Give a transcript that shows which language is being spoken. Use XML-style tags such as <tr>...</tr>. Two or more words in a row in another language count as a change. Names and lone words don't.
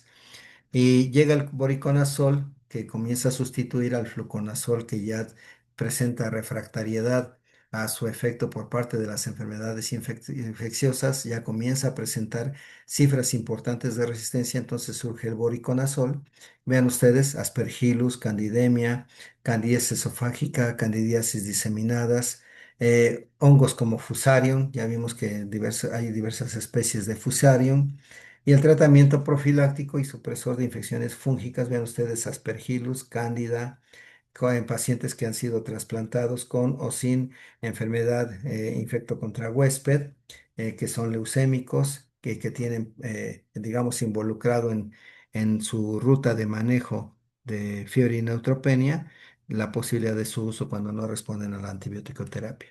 <es>Y llega el boriconazol que comienza a sustituir al fluconazol que ya presenta refractariedad a su efecto por parte de las enfermedades infecciosas, ya comienza a presentar cifras importantes de resistencia, entonces surge el boriconazol. Vean ustedes, Aspergillus, Candidemia, candidiasis esofágica, candidiasis diseminadas, hongos como Fusarium, ya vimos que hay diversas especies de Fusarium. Y el tratamiento profiláctico y supresor de infecciones fúngicas, vean ustedes Aspergillus, Cándida, en pacientes que han sido trasplantados con o sin enfermedad infecto contra huésped, que son leucémicos, que tienen, digamos, involucrado en su ruta de manejo de fiebre y neutropenia, la posibilidad de su uso cuando no responden a la antibiótico terapia.</es>